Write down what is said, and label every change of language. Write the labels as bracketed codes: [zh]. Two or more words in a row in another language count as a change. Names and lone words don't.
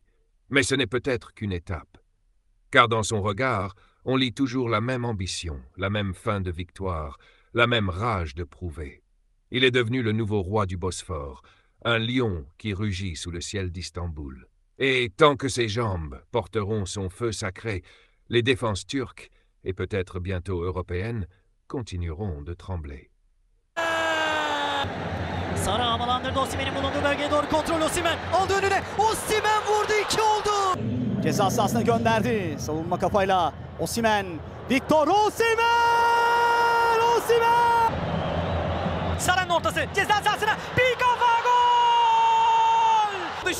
[fr] Mais ce n'est peut-être qu'une étape. Car dans son regard, on lit toujours la même ambition, la même faim de victoire, la même rage de prouver. Il est devenu le nouveau roi du Bosphore, un lion qui rugit sous le ciel d'Istanbul. Et tant que ses jambes porteront son feu sacré, les défenses turques, et peut-être bientôt européennes, continueront de trembler. [tr] Sara havalandırdı, Osimhen'in bulunduğu bölgeye doğru kontrol. Osimhen aldı önüne. Osimhen vurdu, 2 oldu. Ceza sahasına gönderdi. Savunma kafayla Osimhen. Victor Osimhen! Osimhen! Sara'nın ortası ceza sahasına bir kafa gol!